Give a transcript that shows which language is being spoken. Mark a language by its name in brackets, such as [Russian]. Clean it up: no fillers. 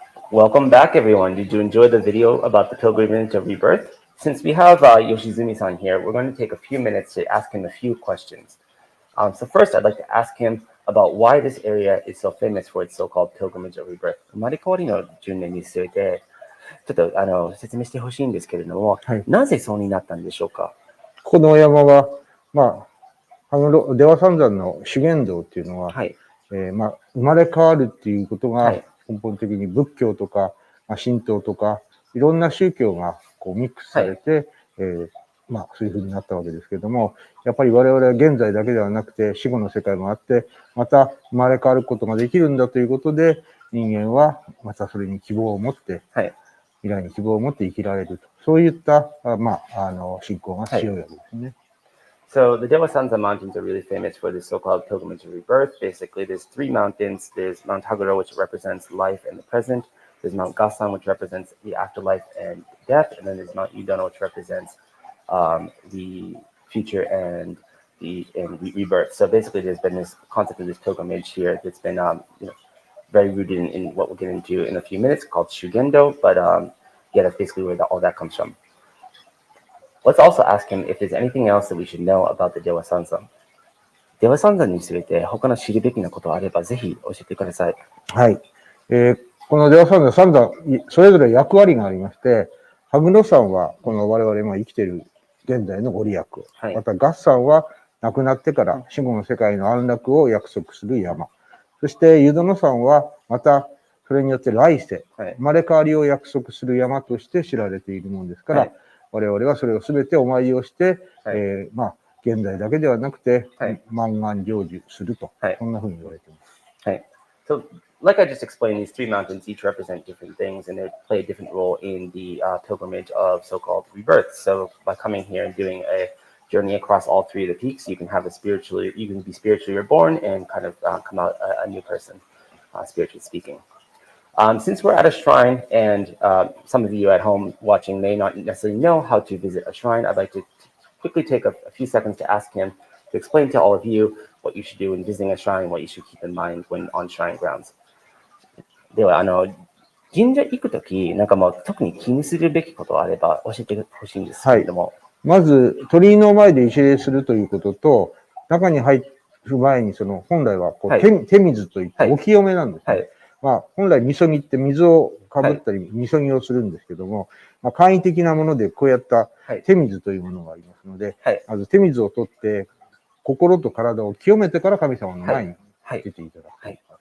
[English] Welcome back, everyone. Did you enjoy the video about the pilgrimage of rebirth? Since we have Yoshizumi-san here, we're going to take a few minutes to ask him a few questions. So first, I'd like to ask him about why this area is so famous for its so-called pilgrimage of rebirth. [Japanese] 生まれ変わりの10年に据えて、ちょっと説明してほしいんですけれども、はい、なぜそうになったんでしょうか？この山は、出羽三山の修験道っていうのは、生まれ変わるっていうことが根本的に仏教とか、神道とか、いろんな宗教がこうミックスされて、まあそういう風になったわけですけども、やっぱり我々は現在だけではなくて死後の世界もあって、また生まれ変わることができるんだということで、人間はまたそれに希望を持って、未来に希望を持って生きられると。そういった、まあ、信仰が強いわけですね。 [English] So the Dewasanzan mountains are really famous for this so-called pilgrimage of rebirth. Basically, there's three mountains. There's Mount Haguro, which represents life and the present. There's Mount Gasan, which represents the afterlife and death. And then there's Mount Idono, which represents the future and rebirth. So basically, there's been this concept of this pilgrimage here that's been very rooted in what we'll get into in a few minutes, called Shugendo. But yeah, that's basically where all that comes from. Let's also ask him if there's anything else that we should know about the Dewa Sanzan. [Japanese] Dewa Sanzan について他の知るべきなことがあればぜひ教えてください。はい。このデワサンザン、三山、それぞれ役割がありまして、ハグノ山はこの我々今生きている現在のご利益を、またガッサンは亡くなってから死後の世界の安楽を約束する山。そしてユドノ山はまたそれによって来世、生まれ変わりを約束する山として知られているものですから、我々はそれをすべてお参りをして、まあ、現在だけではなくて、万願成就すると、そんなふうに言われています。はい。 [English] So, like I just explained, these three mountains each represent different things and they play a different role in the pilgrimage of so-called rebirth. So, by coming here and doing a journey across all three of the peaks, you can have you can be spiritually reborn and kind of come out a new person, spiritually speaking. Since we're at a shrine and some of you at home watching may not necessarily know how to visit a shrine, I'd like to quickly take a few seconds to ask him to explain to all of you what you should do when visiting a shrine, what you should keep in mind when on shrine grounds. [Japanese] では、神社行くとき、なんかもう特に気にするべきことがあれば教えてほしいんですけれども。まず、鳥居の前で一礼するということと、中に入る前に本来はこう、手水といってお清めなんですね。まあ、本来、みそぎって水をかぶったり、みそぎをするんですけども、まあ、簡易的なものでこうやった手水というものがありますので、まず手水を取って、心と体を清めてから神様の前に出ていただく。